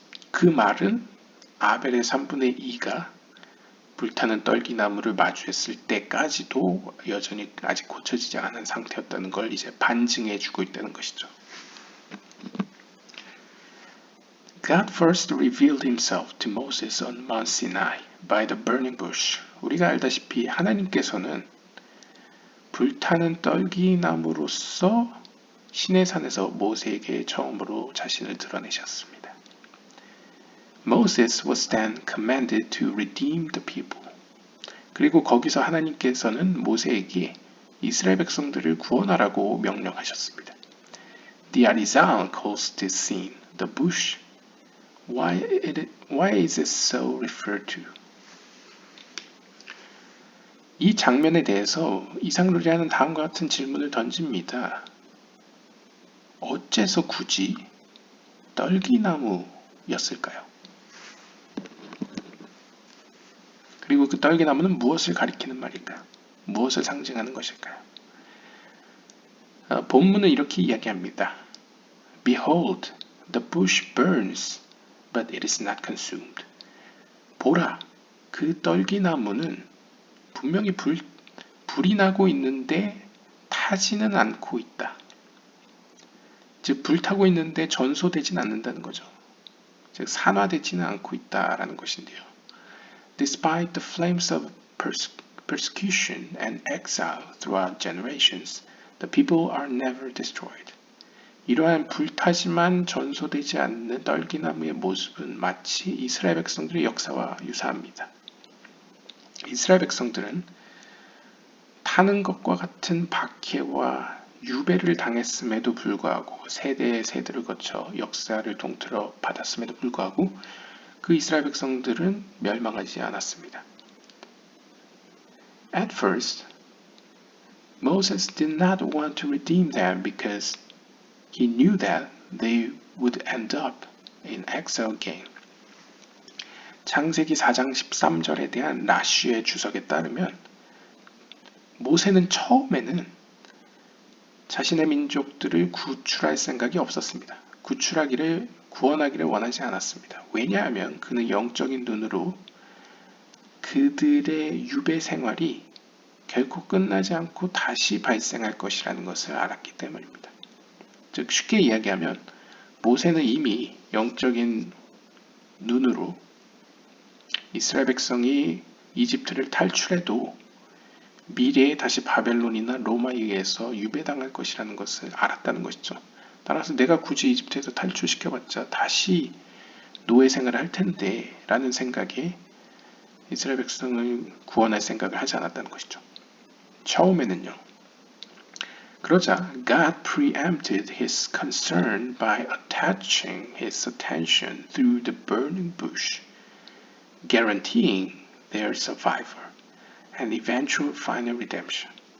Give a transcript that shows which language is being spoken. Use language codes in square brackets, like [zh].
[ko] 그 말은 아벨의 3분의 2가 불타는 떨기나무를 마주했을 때까지도 여전히 아직 고쳐지지 않은 상태였다는 걸 이제 반증해 주고 있다는 것이죠. [en] God first revealed himself to Moses on Mount Sinai by the burning bush. [ko] 우리가 알다시피 하나님께서는 불타는 떨기나무로서 시내산에서 모세에게 처음으로 자신을 드러내셨습니다. [en] Moses was then commanded to redeem the people. [ko] 그리고 거기서 하나님께서는 모세에게 이스라엘 백성들을 구원하라고 명령하셨습니다. [en] The Arizal calls this scene the bush. Why is it so referred to? [ko] 이 장면에 대해서 이상루리아는 다음과 같은 질문을 던집니다. 어째서 굳이 떨기나무였을까요? 그리고 그 떨기나무는 무엇을 가리키는 말일까요? 무엇을 상징하는 것일까요? 본문은 이렇게 이야기합니다. [en] Behold, the bush burns, but it is not consumed. [ko] 보라, 그 떨기나무는 분명히 불이 나고 있는데 타지는 않고 있다. 즉 불타고 있는데 전소되진 않는다는 거죠. 즉 산화되지는 않고 있다라는 것인데요. [en] Despite the flames of persecution and exile throughout generations, the people are never destroyed. [ko] 이러한 불타지만 전소되지 않는 떨기나무의 모습은 마치 이스라엘 백성들의 역사와 유사합니다. 이스라엘 백성들은 타는 것과 같은 박해와 유배를 당했음에도 불구하고 세대의 세대를 거쳐 역사를 통틀어 받았음에도 불구하고 그 이스라엘 백성들은 멸망하지 않았습니다. [en] At first, Moses did not want to redeem them because he knew that they would end up in exile again. [ko] 창세기 4장 13절에 대한 라쉬의 주석에 따르면 모세는 처음에는 자신의 민족들을 구출할 생각이 없었습니다. 구원하기를 원하지 않았습니다. 왜냐하면 그는 영적인 눈으로 그들의 유배 생활이 결코 끝나지 않고 다시 발생할 것이라는 것을 알았기 때문입니다. 즉 쉽게 이야기하면 모세는 이미 영적인 눈으로 이스라엘 백성이 이집트를 탈출해도 미래에 다시 바벨론이나 로마에 의해서 유배당할 것이라는 것을 알았다는 것이죠. 따라서 내가 굳이 이집트에서 탈출시켜봤자 다시 노예 생활을 할 텐데 라는 생각에 이스라엘 백성을 구원할 생각을 하지 않았다는 것이죠. 처음에는요. 그러자 [en] God preempted his concern by attaching his attention through the burning bush, guaranteeing their survival and eventual final redemption.